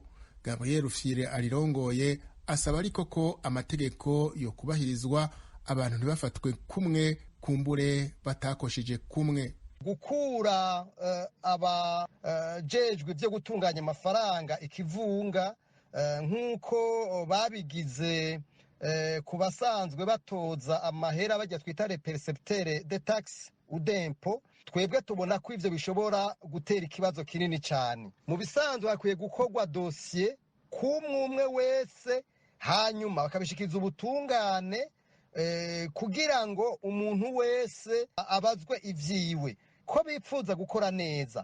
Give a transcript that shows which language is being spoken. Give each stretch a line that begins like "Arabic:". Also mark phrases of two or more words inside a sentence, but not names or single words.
Rundi: Gabriel Rufyire arirongoye asaba ariko ko amategeko yo kubahirizwa, abantu ntibafatwe kumwe kumbure batakosheje kumwe. Gukura abajejwe byo gutunganya amafaranga ikivunga nk'uko babigize ku basanzwe batoza amahera bajya twita
French: les percepteurs de taxe ou d'impôt.
Rundi: Twebwe tubona ko ivyo bishobora gutera ikibazo kinini cyane. Mu bisanzwe hakwiye gukorwa dossier kumwe wese, hanyuma bakabishikiriza ubutungane kugira ngo umuntu wese abazwe ivyiwe ko bipfuza gukora neza.